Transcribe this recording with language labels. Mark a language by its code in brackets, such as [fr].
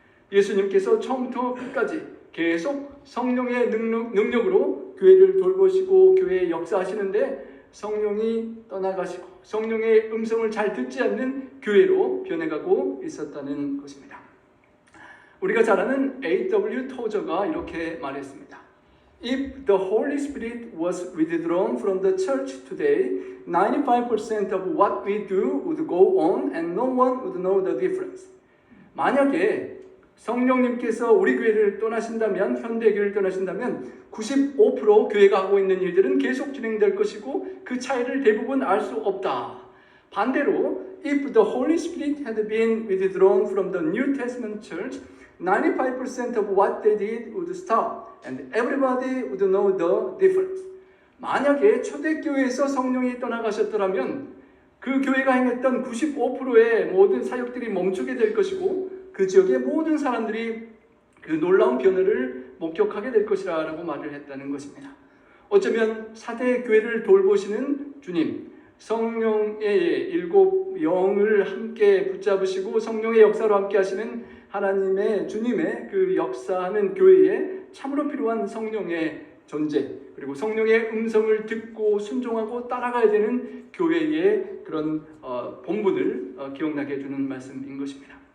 [ko] 예수님께서 처음부터 끝까지 계속 성령의 능력으로 교회를 돌보시고 교회에 역사하시는데 성령이 떠나가시고 성령의 음성을 잘 듣지 않는 교회로 변해가고 있었다는 것입니다. 우리가 잘 아는 A.W. 토저가 이렇게 말했습니다. [en] If the Holy Spirit was withdrawn from the church today, 95% of what we do would go on and no one would know the difference. [ko] 만약에 성령님께서 우리 교회를 떠나신다면, 현대교회를 떠나신다면 95% 교회가 하고 있는 일들은 계속 진행될 것이고 그 차이를 대부분 알 수 없다. 반대로 [en] If the Holy Spirit had been withdrawn from the New Testament church, 95% of what they did would stop and everybody would know the difference. [ko] 만약에 초대교회에서 성령이 떠나가셨더라면 그 교회가 행했던 95%의 모든 사역들이 멈추게 될 것이고 그 지역의 모든 사람들이 그 놀라운 변화를 목격하게 될 것이라고 말을 했다는 것입니다. 어쩌면 사대 교회를 돌보시는 주님, 성령의 7 영을 함께 붙잡으시고 성령의 역사로 함께 하시는 하나님의 주님의 그 역사하는 교회에 참으로 필요한 성령의 존재, 그리고 성령의 음성을 듣고 순종하고 따라가야 되는 교회의 그런 본분을 기억나게 해주는 말씀인 것입니다.